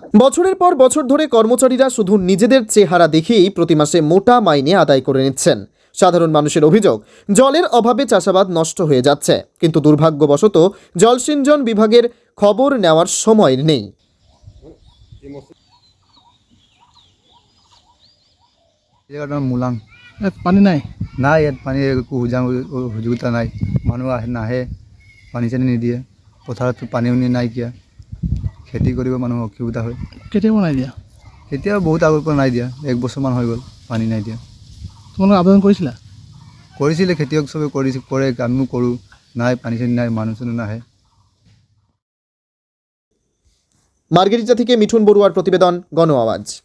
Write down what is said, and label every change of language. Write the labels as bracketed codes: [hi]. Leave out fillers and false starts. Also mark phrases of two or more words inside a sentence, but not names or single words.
[bn] বছরের পর বছর ধরে কর্মচারীরা শুধু নিজেদের চেহারা দেখেই প্রতি মাসে মোটা মাইনে আদায় করে নিচ্ছেন। সাধারণ মানুষের অভিযোগ, জলের অভাবে চাষাবাদ নষ্ট হয়ে যাচ্ছে, কিন্তু দুর্ভাগ্যবশত জলসিঞ্চন বিভাগের খবর নেওয়ার সময় নেই। জায়গাটার নাম মুলাং। [as] ইয়াত পানী নাই। নাই, ইয়াত পানী একো সুযোগিতা নাই। মানুহ নাহে, পানী চানী নিদিয়ে। পথাৰততো পানী নাইকিয়া, খেতি কৰিব মানুহ অসুবিধা হয়। কেতিয়া বনাই দিয়া? এতিয়া বহুত আগৰ পৰা নাই দিয়া, 1 বছৰমান হৈ গ'ল পানী নাই দিয়া। তোমালোকে আবেদন কৰিছিলা? কৰিছিলে, খেতিয়ক চবে কৰে, আমিও কৰোঁ। নাই, পানী চানী নাই, মানুহ চানুহ নাহে। [bn] মার্গেরিটা থেকে মিঠুন বড়ুয়ার প্রতিবেদন, গণ আওয়াজ।